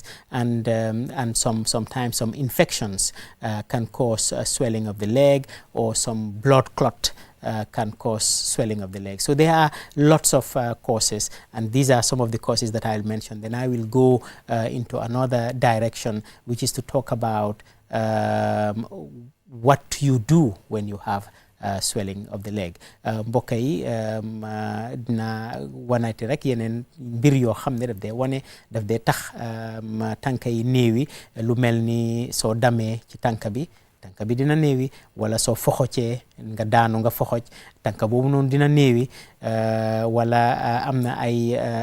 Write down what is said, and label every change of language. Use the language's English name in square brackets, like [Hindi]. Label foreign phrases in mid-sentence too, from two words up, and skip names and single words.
[English] And sometimes some infections can cause swelling of the leg, or some blood clot can cause swelling of the leg. So there are lots of causes, and these are some of the causes that I'll mention. Then I will go into another direction, which is to talk about what you do when you have swelling of the leg. [Wolof] mbokk yi dina wanati rek yeneen mbir yoo xam ne daf dee tax tànka yi néewi, lu mel ni soo damee ci tànka bi dina néewi, wala soo foxocee nga daanu nga foxoc tànka boobu noonu dina néewi, wala am na ay